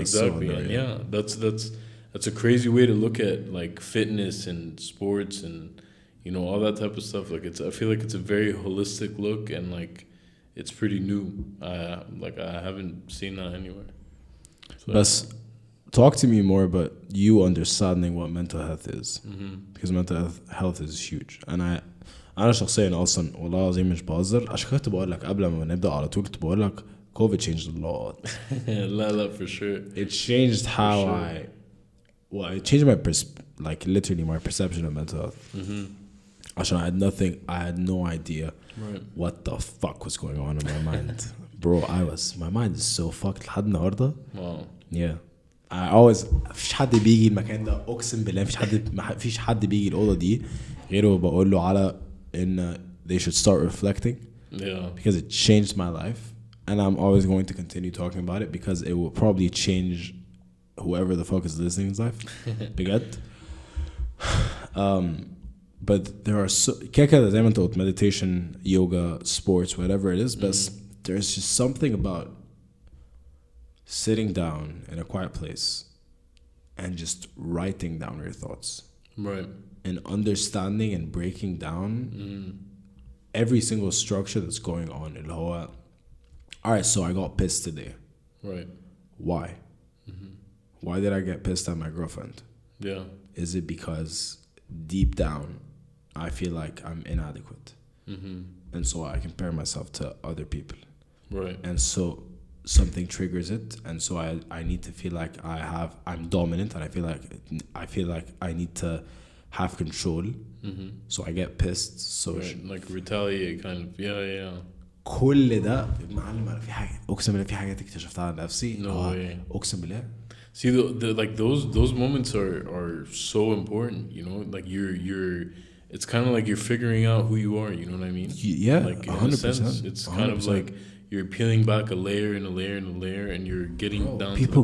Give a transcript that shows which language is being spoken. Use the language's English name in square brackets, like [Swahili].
[English] Exactly. So and yeah, that's a crazy way to look at like fitness and sports and, you know, all that type of stuff. Like I feel like it's a very holistic look, and like it's pretty new. I haven't seen that anywhere. So, but talk to me more about you understanding what mental health is. Because mental health is huge. [Arabic] أنا شخصيا أصلا والله العظيم مش بهزر، عشان كنت بقول لك قبل ما نبدأ على طول كنت بقول لك COVID changed a lot. [English] لا for sure. It changed how it changed my literally my perception of mental health. عشان I had no idea what the fuck was going on in my mind. Bro, my mind is so fucked لحد النهاردة. Wow. Yeah. [Arabic] I always مفيش حد بيجي المكان ده، أقسم بالله مفيش حد بيجي الأوضة دي غيره بقول له على إن they should start reflecting. [English] Yeah. Because it changed my life, and I'm always going to continue talking about it because it will probably change whoever the fuck is listening's life. [Arabic] بجد. [English] But there are كده زي ما أنت قلت meditation, yoga, sports, whatever it is, but there's just something about sitting down in a quiet place and just writing down your thoughts. Right. And understanding and breaking down every single structure that's going on. All right, so I got pissed today. Right. Why? Why did I get pissed at my girlfriend? Yeah. Is it because deep down I feel like I'm inadequate? And so I compare myself to other people. Right. And so something triggers it, and so I need to feel like I'm dominant, and I feel like I need to have control. So I get pissed. So like retaliate kind of. Yeah. [Arabic] كل ده معلم أنا في حاجة أقسم بالله في حاجات اكتشفتها عن نفسي. [English] No way. [Arabic] أقسم بالله. [English] See like those moments are so important, you know, like you're it's kind of like you're figuring out who you are, you know what I mean? Yeah, like 100%. In a sense, it's kind of like you're peeling back a layer and a layer and a layer, and you're getting down people